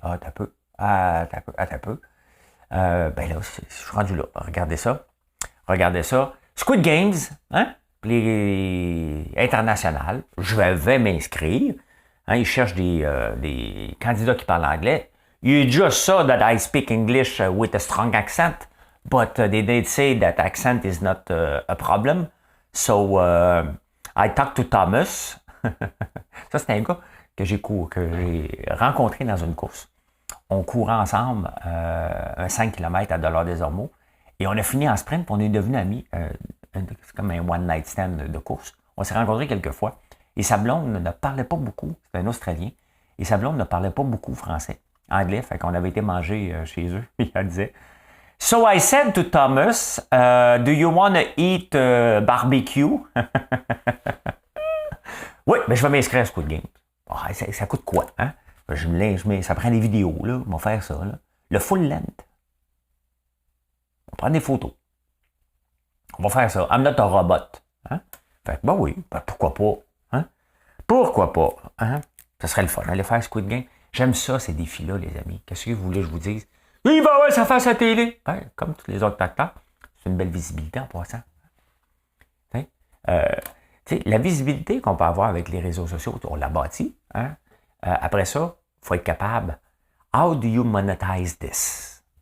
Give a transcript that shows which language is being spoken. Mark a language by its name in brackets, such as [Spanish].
[French] Ah, t'as peu. T'as peu. Ben là, je suis rendu là. Regardez ça. Squid Games, hein? Les internationales. Je vais m'inscrire. Hein, ils cherchent des candidats qui parlent anglais. [English] You just saw that I speak English with a strong accent, but they did say that accent is not a problem. So, I talked to Thomas. [French] Ça, c'était un gars que j'ai rencontré dans une course. On courait ensemble un 5 km à Dollars des Ormeaux et on a fini en sprint et on est devenus amis. C'est comme un one-night stand de course. On s'est rencontrés quelques fois et sa blonde ne parlait pas beaucoup. C'était un Australien. Et sa blonde ne parlait pas beaucoup français. Anglais, fait qu'on avait été manger chez eux. Il disait... [English] So I said to Thomas, do you want to eat barbecue? [French] Oui, mais je vais m'inscrire à Squid Game. Oh, ça coûte quoi? Hein? Ça prend des vidéos, là. On va faire ça. Là. Le full length. On va prendre des photos. On va faire ça. I'm not a robot. Hein? Fait que, ben oui, ben pourquoi pas? Hein? Pourquoi pas? Hein? Ça serait le fun, aller faire Squid Game. J'aime ça, ces défis-là, les amis. Qu'est-ce que vous voulez que je vous dise? Il va avoir sa face à télé. Ben, comme tous les autres acteurs. C'est une belle visibilité en passant. La visibilité qu'on peut avoir avec les réseaux sociaux, on l'a bâti. Hein? Après ça, il faut être capable. [English] How do you monetize this?